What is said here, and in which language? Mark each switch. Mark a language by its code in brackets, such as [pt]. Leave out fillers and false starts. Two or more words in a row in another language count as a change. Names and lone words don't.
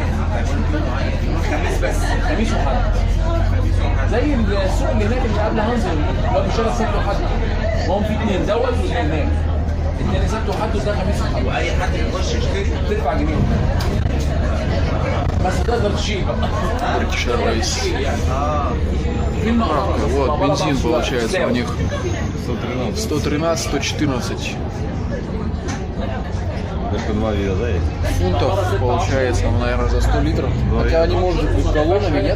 [ar] خميس وحد. زي السوق اللي هناك اللي قبل هانزل اللي هو بيشتغل سبت وحد. وهم في 2 دوت و2 هناك. 2 سبت وحد وده خميس وحد. واي حد يخش يشتري تدفع جنيه. بس تقدر تشيل بقى. British Airways. [ru] Вот бензин получается у них 113, 114. Только 2 вида, да, есть? Фунтов получается, наверное, за 100 литров. Хотя они, может быть, галлонами, нет?